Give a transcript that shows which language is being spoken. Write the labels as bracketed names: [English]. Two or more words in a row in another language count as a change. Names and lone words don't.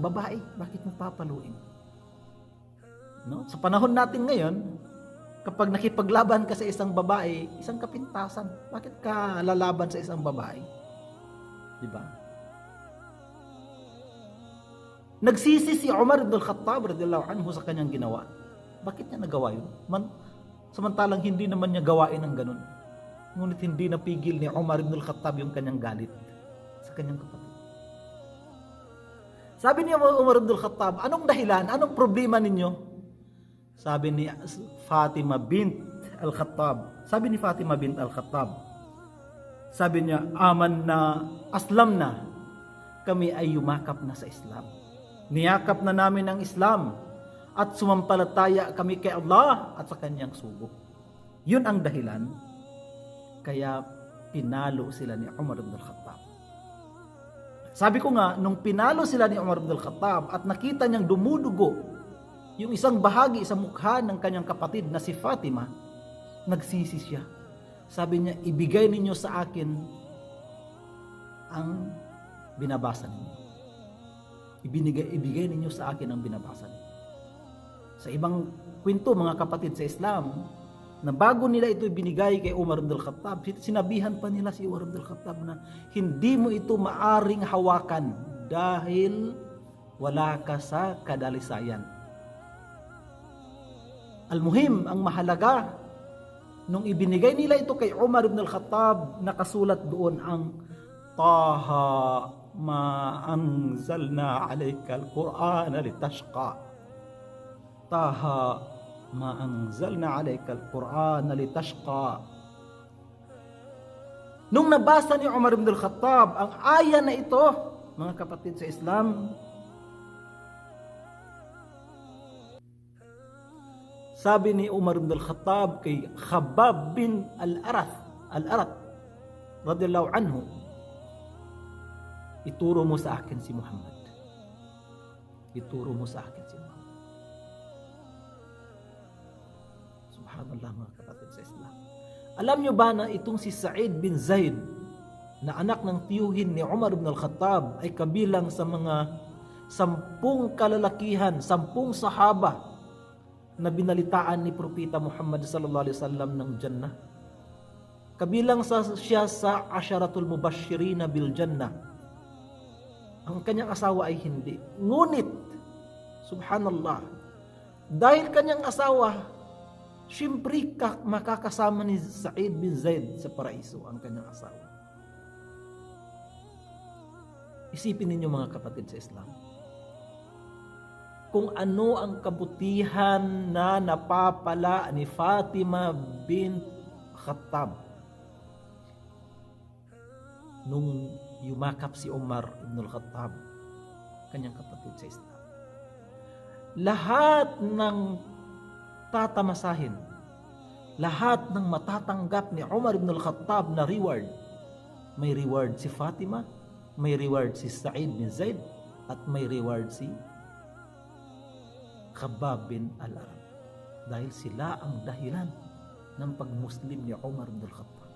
[Filipino] Babae, bakit mo papaluin? No? Sa panahon natin ngayon, kapag nakipaglaban ka sa isang babae, isang kapintasan. Bakit ka lalaban sa isang babae? Diba? Nagsisi si Umar ibn al-Khattab [Arabic] رضي الله عنه [Filipino] sa kanyang ginawa. Bakit niya nagawa yun? Samantalang hindi naman niya gawain ang ganun. Ngunit hindi napigil ni Umar ibn al-Khattab yung kanyang galit sa kanyang kapatid. Sabi niya Umar ibn al-Khattab, anong dahilan? Anong problema ninyo? Sabi ni Fatima bint al-Khattab. Sabi ni Fatima bint al-Khattab. Sabi niya, [Arabic] آمنّا، أسلمنا. [Filipino] Kami ay yumakap na sa Islam. Niyakap na namin ang Islam. At sumampalataya kami kay Allah at sa kanyang sugo. Yun ang dahilan. Kaya pinalo sila ni Umar ibn al-Khattab. Sabi ko nga, nung pinalo sila ni Umar ibn al-Khattab at nakita niyang dumudugo yung isang bahagi sa mukha ng kanyang kapatid na si Fatima, nagsisi siya. Sabi niya, ibigay ninyo sa akin ang binabasa ninyo. Ibigay ninyo sa akin ang binabasa ninyo. Sa ibang kwento, mga kapatid sa Islam, na bago nila ito binigay kay Umar ibn al-Khattab, sinabihan pa nila si Umar ibn al-Khattab na hindi mo ito maaring hawakan dahil wala ka sa kadalisayan. Al-muhim, ang mahalaga, nung ibinigay nila ito kay Umar ibn al-Khattab, nakasulat doon ang [Arabic] طه ما أنزلنا عليك القرآن لتشقى. طه ما أنزلنا عليك القرآن لتشقى. [Filipino] Nung nabasa ni Umar ibn al-Khattab ang aya na ito, mga kapatid sa Islam, sabi ni Umar ibn al-Khattab kay Khabbab bin al-Arat [Arabic] رضي الله عنه, [Filipino] ituro mo sa akin si Muhammad. Ituro mo sa akin si Muhammad. Subhanallah, mga kapatid sa Islam. Alam nyo ba na itong si Sa'id bin Zaid na anak ng tiyuhin ni Umar ibn al-Khattab ay kabilang sa mga 10 kalalakihan, 10 sahaba na binalitaan ni Propeta Muhammad [Arabic] صلى الله عليه وسلم [Filipino] ng Jannah. Kabilang siya sa [Arabic] العشرة المبشرين بالجنة. [Filipino] Ang kanyang asawa ay hindi. Ngunit, subhanallah, dahil kanyang asawa Siyempre makakasama ni Sa'id bin Zaid sa paraiso ang kanyang asawa. Isipin ninyo mga kapatid sa Islam, kung ano ang kabutihan na napapala ni Fatima bint Khattab nung yumakap si Umar ibn al-Khattab, kanyang kapatid sa Islam. Lahat ng tatamasahin, lahat ng matatanggap ni Umar ibn al-Khattab na reward, may reward si Fatima, may reward si Sa'id bin Zaid, at may reward si Khabbab bin al-Arab, dahil sila ang dahilan ng pagmuslim ni Umar ibn al-Khattab.